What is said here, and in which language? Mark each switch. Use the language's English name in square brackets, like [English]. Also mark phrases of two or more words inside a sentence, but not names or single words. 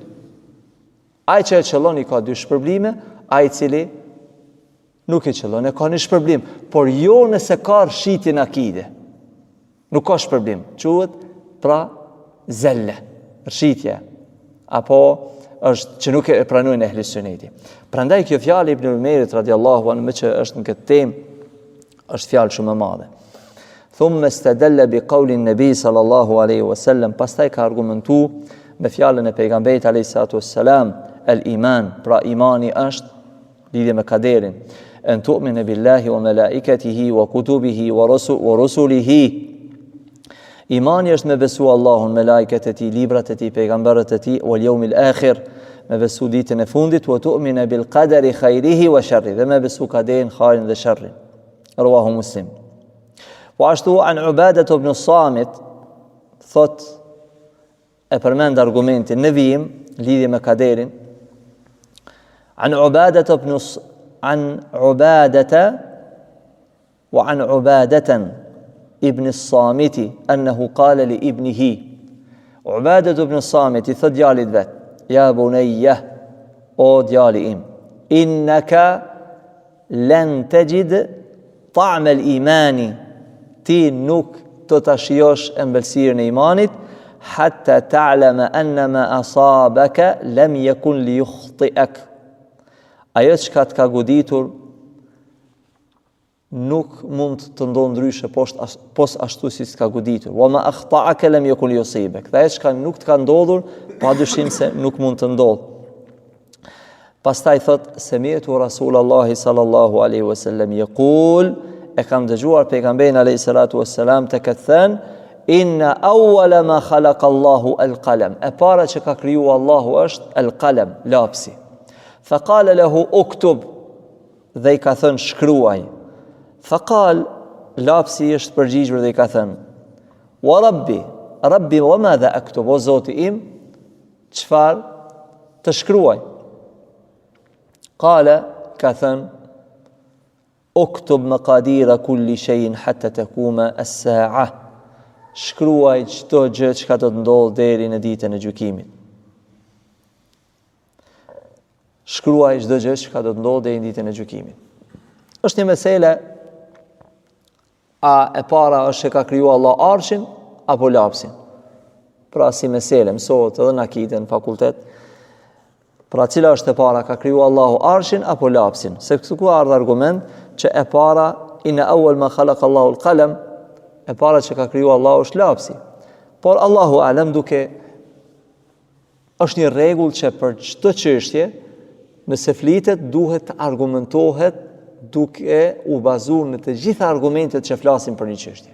[Albanian] Ai që e qëllon i ka dy shpërblime, ai cili nuk e qëllon e ka një shpërblim, por jo nëse ka rshitje në akide. Nuk ka shpërblim, quhet pra zelle, rshitje, apo është që nuk e pranojnë ehli suneti. Prandaj kjo fjalë Ibn Umerit [Arabic] رضي الله عنه, [Albanian] me që është në këtë temë, është fjalë shumë e madhe. [Arabic] ثم استدل بقول النبي صلى الله عليه وسلم, [Albanian] pastaj ka argumentu me fjalën e pejgamberit [Arabic] عليه الصلاة والسلام, [Albanian] al-iman, pra imani është lidhje me kaderin, [Arabic] أن تؤمن بالله وملائكته وكتبه ورسله. [Albanian] Imani është me besu Allahun, me laiket e tij, librat e tij, pejgamberët e tij, [Arabic] واليوم الآخر, [Albanian] me besu ditën e fundit, [Arabic] وتؤمن بالقدر خيره وشره, [Albanian] dhe me besu kaderin, khairin dhe sharrin. [Arabic] رواه مسلم. [Albanian] Po ashtu an Ubadah ibn Samit thot, e përmend argumentin në vijim lidhje me kaderin, [Arabic] عن عبادة وعن عبادة ابن الصامت أنه قال لابنه. [Albanian] عبادة ابن الصامت thot djalit vet, [Arabic] يا بني, [Albanian] o djali im, [Arabic] إنك لن تجد طعم الإيمان, [Albanian] ti nuk do ta shijosh ëmbëlsirën e imanit, [Arabic] حتى تعلم أن ما أصابك لم يكن ليخطئك. [Albanian] Ajo çka të ka goditur nuk mund të ndodhë ndryshe pos ashtu si s'ka goditur. [Arabic] وما أخطأك لم يكن ليصيبك. [Albanian] Dhe ajo çka nuk të ka ndodhur, padyshim se nuk mund të ndodhë. Pastaj thot, [Arabic] سمعت رسول الله صلى الله عليه وسلم يقول, [Albanian] e kam dëgjuar pejgamberin [Arabic] عليه الصلاة والسلام [Albanian] të këtë thënë, [Arabic] إن أول ما خلق الله القلم. [Albanian] E para që ka kriju Allahu është al-qalam, lapsi. [Arabic] فقال له اكتب, [Albanian] dhe i ka thënë shkruaj. Faqal, lapsi është përgjigjur dhe i ka thënë, [Arabic] وربي وماذا أكتب, [Albanian] o Zoti im, çfarë të shkruaj? Qala, ka thënë, [Arabic] اكتب مقادير كل شيء حتى تقوم الساعة. [Albanian] Shkruaj çdo gjë që do të ndodhë deri në ditën e gjykimit. Shkruaj çdo gjë që do të ndodhë deri në ditën e gjykimit. Është një mesele, a e para është që ka kriju Allah arshin apo lapsin? Pra si mesele, mësohet edhe në akide në fakultet. Pra cila është e para, ka kriju Allahu arshin apo lapsin? Se këtu ku ardh argument që e para, [Arabic] إن أول ما خلق الله القلم, [Albanian] e para që ka kriju Allahu është lapsi. Por [Arabic] الله أعلم [Albanian] është një rregull që për çdo çështje, nëse flitet, duhet të argumentohet duke u bazuar në të gjitha argumentet që flasin për një çështje.